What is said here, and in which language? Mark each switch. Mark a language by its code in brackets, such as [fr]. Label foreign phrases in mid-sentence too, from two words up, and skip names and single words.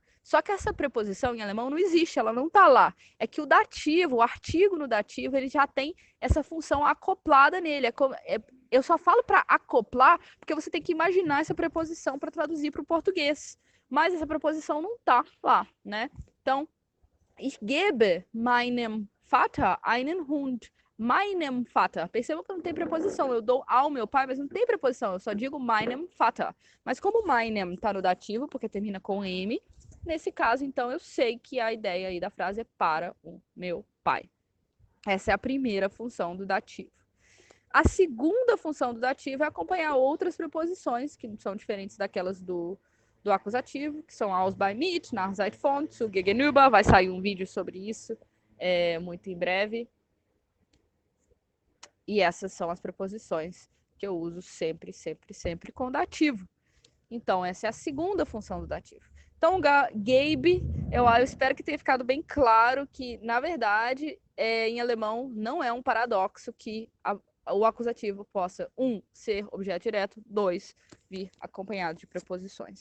[pt] Só que essa preposição em alemão não existe, ela não está lá. É que o dativo, o artigo no dativo, ele já tem essa função acoplada nele. Eu só falo para acoplar porque você tem que imaginar essa preposição para traduzir para o português. Mas essa preposição não está lá, né? Então, [de] ich gebe meinem Vater einen Hund. Meinem Vater. [pt] Perceba que não tem preposição. Eu dou ao meu pai, mas não tem preposição. Eu só digo [de] meinem Vater. [pt] Mas como meinem está no dativo, porque termina com M, nesse caso, então, eu sei que a ideia aí da frase é para o meu pai. Essa é a primeira função do dativo. A segunda função do dativo é acompanhar outras preposições, que são diferentes daquelas do acusativo, que são [de] aus bei mit, nach seit von, zu gegenüber. [pt] Vai sair um vídeo sobre isso muito em breve. E essas são as preposições que eu uso sempre, sempre, sempre com dativo. Então, essa é a segunda função do dativo. Então, Gabe, eu espero que tenha ficado bem claro que, na verdade, em alemão, não é um paradoxo que o acusativo possa, 1, ser objeto direto, 2, vir acompanhado de preposições.